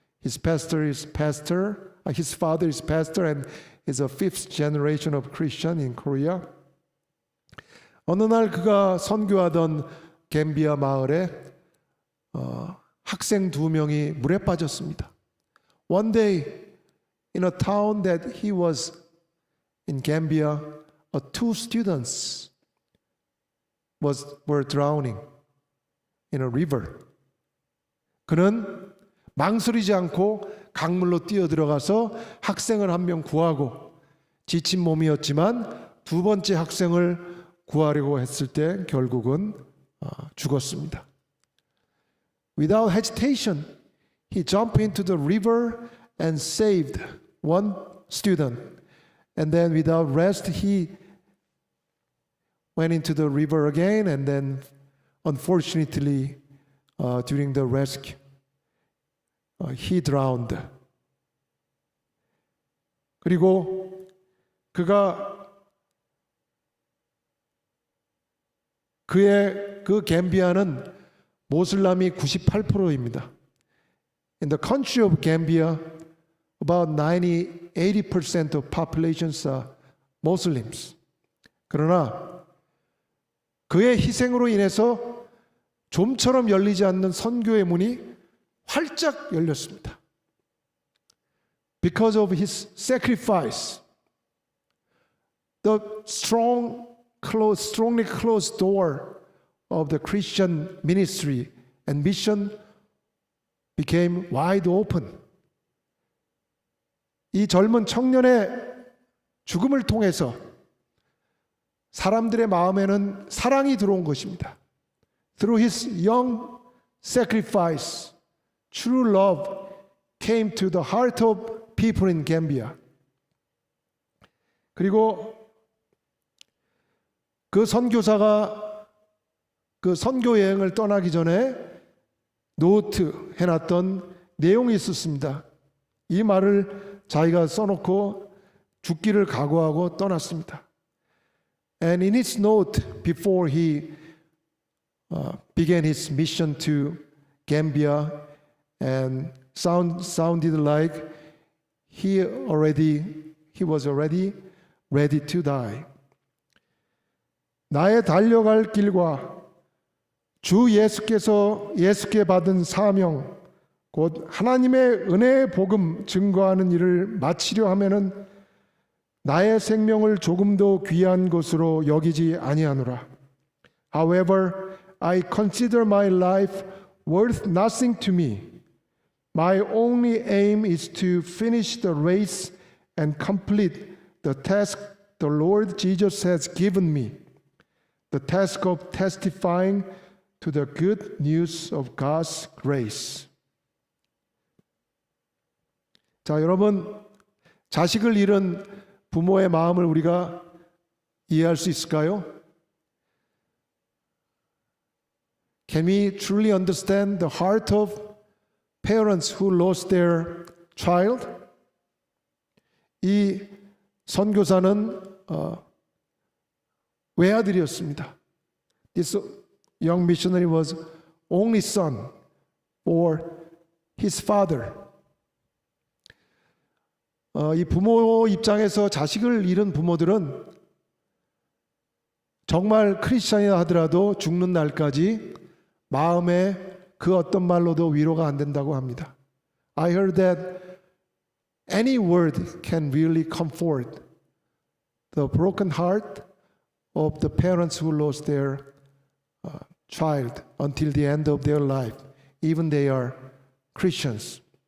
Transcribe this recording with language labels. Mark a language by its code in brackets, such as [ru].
[en] His father is pastor and is a fifth generation of Christian in Korea. [ko] 어느 날 그가 선교하던 갬비아 마을에 학생 2명이 물에 빠졌습니다. [en] One day in a town that he was in Gambia, 2 students were drowning in a river. [ko] 그는 망설이지 않고 강물로 뛰어들어가서 학생을 한 명 구하고 지친 몸이었지만 두 번째 학생을 구하려고 했을 때 결국은 죽었습니다. [en] Without hesitation, he jumped into the river and saved one student. And then without rest, he went into the river again, and then unfortunately, during the rescue, he drowned. [ko] 그리고 그의 그 감비아는 모슬람이 98%입니다. [en] In the country of Gambia, about 80% of populations are Muslims. [ko] 그러나 그의 희생으로 인해서 좀처럼 열리지 않는 선교의 문이 활짝 열렸습니다. [en] Because of his sacrifice, the strongly closed door of the Christian ministry and mission became wide open. [ko] 이 젊은 청년의 죽음을 통해서 사람들의 마음에는 사랑이 들어온 것입니다. [en] Through his young sacrifice, true love came to the heart of people in Gambia. [ko] 그리고 그 선교사가 그 선교 여행을 떠나기 전에 노트 해놨던 내용이 있었습니다. 이 말을 자기가 써놓고 죽기를 각오하고 떠났습니다. [en] And in his note before he began his mission to Gambia, and sounded like he was already ready to die. [ko] 나의 달려갈 길과 주 예수께 받은 사명, 곧 하나님의 은혜의 복음 증거하는 일을 마치려 하면은 나의 생명을 조금도 귀한 것으로 여기지 아니하노라. [en] However, I consider my life worth nothing to me. My only aim is to finish the race and complete the task the Lord Jesus has given me, the task of testifying to the good news of God's grace. [ko] 자, 여러분, 자식을 잃은 부모의 마음을 우리가 이해할 수 있을까요? [en] Can we truly understand the heart of parents who lost their child? [ko] 이 선교사는 외아들이었습니다. [en] This young missionary was only son for his father. [ko] 이 부모 입장에서 자식을 잃은 부모들은 정말 크리스찬이라 하더라도 죽는 날까지 마음에 그 어떤 말로도 위로가 안 된다고 합니다. [en] I heard that any word can really comfort the broken heart of the parents who lost their child until the end of their life, even they are Christians.